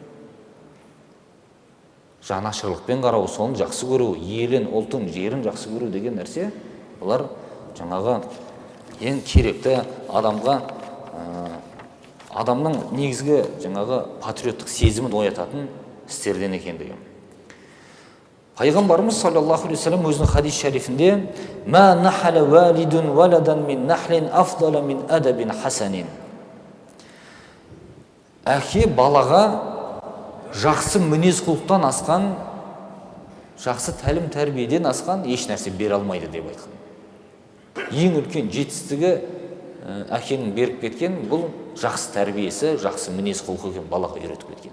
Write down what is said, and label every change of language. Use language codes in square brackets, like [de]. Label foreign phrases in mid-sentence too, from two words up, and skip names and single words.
[kk] Жанашырлықпен қарау, соны жақсы көру, елін, ұлтын, жерін жақсы көру деген нәрсе, олар жаңағы ең керекті адамның негізгі жаңағы патриоттық сезімін оятатын істерден екендігі. [ar] Пайғамбарымыз صلى الله عليه وسلم [kk] өзінің хадис шарифінде [ar] «ما نحل والد ولدا من نحل أفضل من أدب حسن». [kk] Әке балаға жақсы мінез құлықтан асқан, жақсы тәлім тәрбиеден асқан еш нәрсе бере алмайды деп айтқан. Ең үлкен жетістігі әкенің беріп кеткен бұл жақсы тәрбиесі, жақсы мінез құлқы екен, балаға үйретіп кеткен.